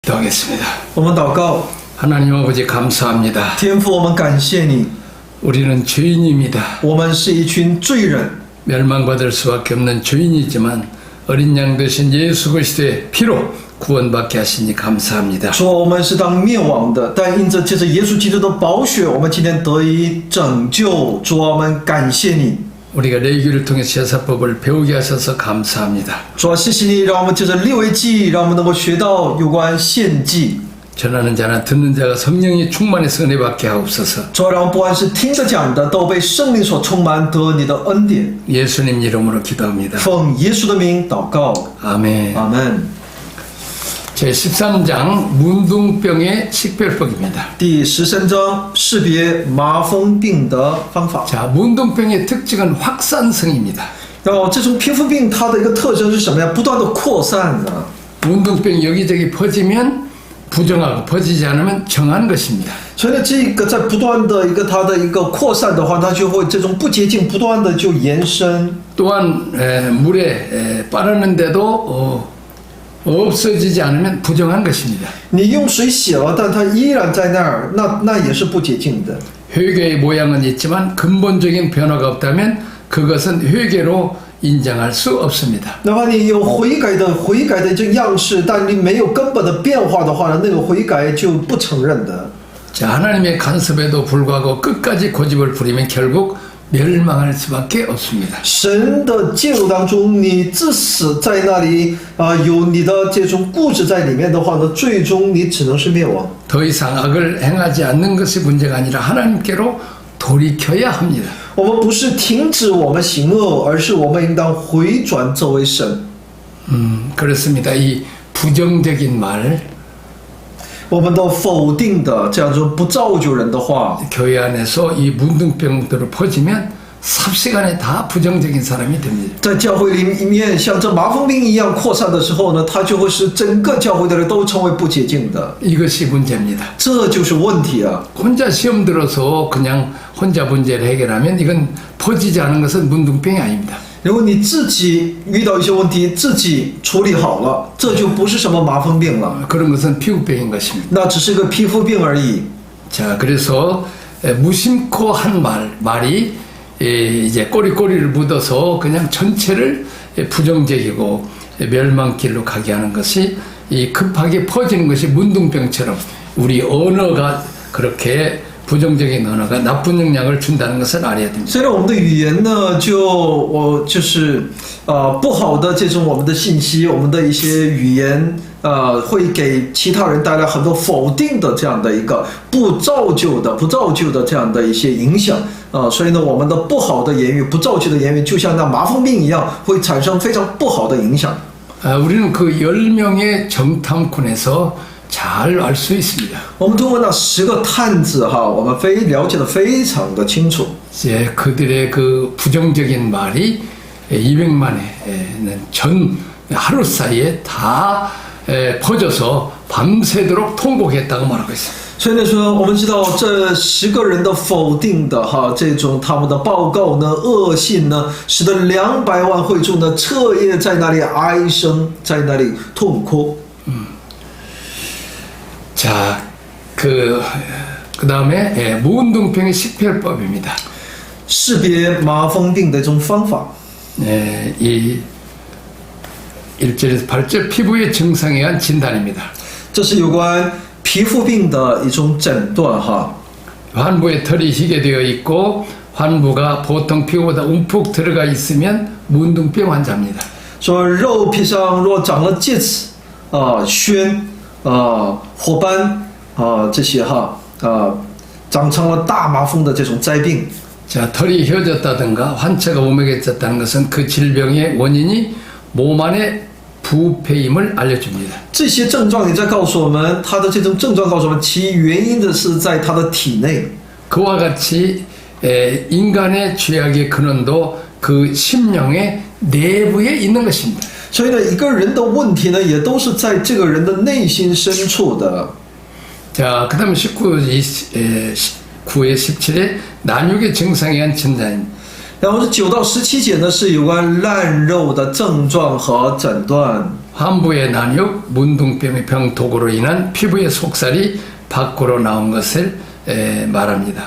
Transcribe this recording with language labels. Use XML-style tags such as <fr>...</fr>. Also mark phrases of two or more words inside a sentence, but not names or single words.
<ko>기도하겠습니다.</ko> <zh>我们祷告，</zh> <ko>하나님 아버지 감사합니다.</ko> <zh>天父，我们感谢你，</zh> <ko>우리는 죄인입니다.</ko> <zh>我们是一群罪人，</zh> <ko>멸망받을 수밖에 없는 죄인이지만 어린 양 되신 예수 그리스도의 피로 구원받게 하시니 감사합니다.</ko> <zh>说我们是当灭亡的，但因着借着耶稣基督的宝血，我们今天得以拯救。主啊，我们感谢你。</zh> <ko>우리가 레위기를 통해 제사법을 배우게 하셔서 감사합니다.</ko> <zh>主啊，谢谢你，让我们借着利未记，让我们能够学到有关献祭。</zh> <ko>전하는 자나 듣는 자가 성령이 충만해서 은혜 받게 하옵소서.</ko> <zh>主啊，让我们不管是听着讲的，都被圣灵所充满，得你的恩典。</zh> <ko>예수님 이름으로 기도합니다.</ko> <zh>奉耶稣的名祷告，</zh> <ko>아멘.</ko> <zh>阿门。</zh> <ko>제13장 문둥병의 식별법입니다.</ko> <zh>第13章识别麻风病的方法。</zh> <ko>자, 문둥병의 특징은 확산성입니다.</ko> <zh>然后这种皮肤病它的一个特征是什么呀？不断的扩散啊。</zh> <ko>문둥병이 여기저기 퍼지면 부정하고 퍼지지 않으면 정한 것입니다.</ko> <zh>所以呢，这个在不断的它的一个扩散的话，它就会这种不洁净不断的就延伸。</zh> <ko>또한 물에 빠르는데도 없어지지 않으면 부정한 것입니다.</ko> <zh>你用水洗了，但它依然在那儿，那也是不洁净的。</zh> <ko>회개의 모양은 있지만 근본적인 변화가 없다면 그것은 회개로 인정할 수 없습니다.</ko> <zh>哪怕你有悔改的这样式，但你没有根本的变化的话呢，那个悔改就不承认的。</zh> <ko>자, 하나님의 간섭에도 불구하고 끝까지 고집을 부리면 결국 멸망할 수밖에 없습니다.</ko> <zh>神的介入当中，你至死在那里有你的这种固执在里面的话呢，最终你只能是灭亡。</zh> <ko>더 이상 악을 행하지 않는 것이 문제가 아니라 하나님께로 돌이켜야 합니다.</ko> <zh>我们不是停止我们行恶，而是我们应当回转作为神。</zh> <ko>그렇습니다. 이 부정적인 말,</ko> <zh>我们都否定的这样说不造就人的话，</zh> <ko>교회 안에서 이 문둥병들을 퍼지면 삽시간에 다 부정적인 사람이 됩니다.</ko> <zh>在教会里面像这麻风病一样扩散的时候呢，它就会使整个教会的人都成为不洁净的，</zh> <ko>이것이 문제입니다.</ko> <zh>这就是问题啊！</zh> <ko>혼자 시험 들어서 그냥 혼자 문제를 해결하면 이건 퍼지지 않은 것은 문둥병이 아닙니다.</ko> <zh>如果你自己遇到一些问题，自己处理好了，这就不是什么麻风病了，</zh> <ko>그런 것은 피부병인 것입니다.</ko> <zh>那只是个皮肤病而已。</zh> <ko>자, 그래서 무심코 한 말이 이제 꼬리꼬리를 묻어서 그냥 전체를 부정적이고 멸망길로 가게 하는 것이 이 급하게 퍼지는 것이 문둥병처럼 우리 언어가 그렇게 부정적인 언어가 나쁜 영향을 준다는 것을 알아야 됩니다.</ko> <zh>虽然我们的语言呢，就是不好的这种我们的信息，我们的一些语言会给其他人带来很多否定的这样的一个不造就的这样的一些影响所以呢，我们的不好的言语、不造就的言语，就像那麻风病一样，会产生非常不好的影响。</zh> <ko>우리는 그 10명의 정탐꾼에서 잘 알 수 있습니다.</ko> <zh>我们通过那10个探子我们了解的非常的清楚。</zh> <ko>이제 그들의 그 부정적인 말이 200만의 전 하루 사이에 다 퍼져서 밤새도록 통곡했다고 말하고 있습니다.</ko> <zh>所以呢说，我们知道这10个人的否定的这种他们的报告呢、恶信呢，使得200万会众呢彻夜在那里哀声，在那里痛哭。</zh> <ko>자, 그 다음에 무운동병의 식별법입니다.</ko> <zh>识别麻风病的这种方法。</zh> <ko>이 1절에서 8절 피부의 증상에 의한 진단입니다.</ko> <zh>这是有关皮肤病的一种诊断</zh> <ko>환부에 털이 희게 되어 있고 환부가 보통 피부보다 움푹 들어가 있으면 문둥병 환자입니다.</ko> <zh>说肉皮上若长了疥刺癣火斑这些长成了大麻风的这种灾病。</zh> <ko>자, 털이 휘어졌다든가 환체가 오므개졌다는 것은 그 질병의 원인이 몸 안에 부패임을 알려줍니다.</ko> <zh>这些症状也在告诉我们，它的这种症状告诉我们，其原因的是在他的体内。</zh> <ko>그와 같이 인간의 죄악의 근원도 그 심령의 내부에 있는 것입니다.</ko> <zh>所以呢，一个人的问题呢，也都是在这个人的内心深处的。</zh> <ko>자, 그 다음에 19에 17에 난육의 증상에 의한 진단입니다.</ko> <zh>然后是9到17节呢，是有关烂肉的症状和诊断。</zh> <ko>환부의 난육, 문둥병의 병독으로 인한 피부의 속살이 밖으로 나온 것을 말합니다.</ko>